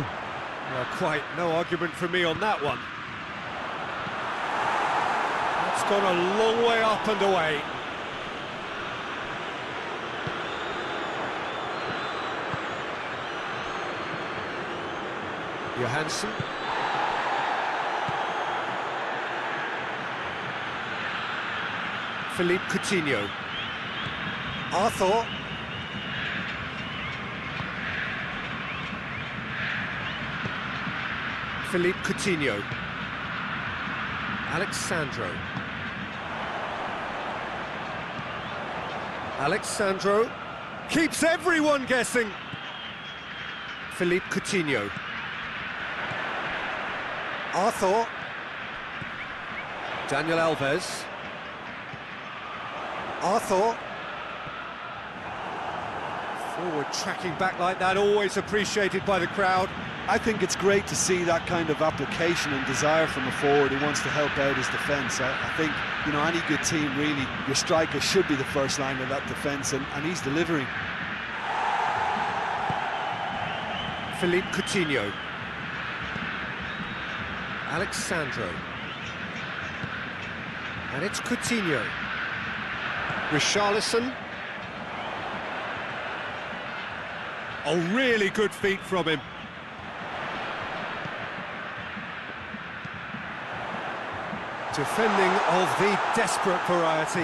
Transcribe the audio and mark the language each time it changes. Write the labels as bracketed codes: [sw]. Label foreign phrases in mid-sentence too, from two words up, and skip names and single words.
[en] Well, quite no argument from me on that one. That's gone a long way up and away. Johansson. Philippe Coutinho. Arthur. Philippe Coutinho. Alexandro. Alexandro keeps everyone guessing. Philippe Coutinho. Arthur. Daniel Alves. Arthur. Forward tracking back like that, always appreciated by the crowd. I think it's great to see that kind of application and desire from a forward who wants to help out his defence. I think, you know, any good team, really, your striker should be the first line of that defence, and he's delivering. Philippe Coutinho. Alexandro. And it's Coutinho. Richarlison. Oh, really good feet from him. Defending of the desperate variety.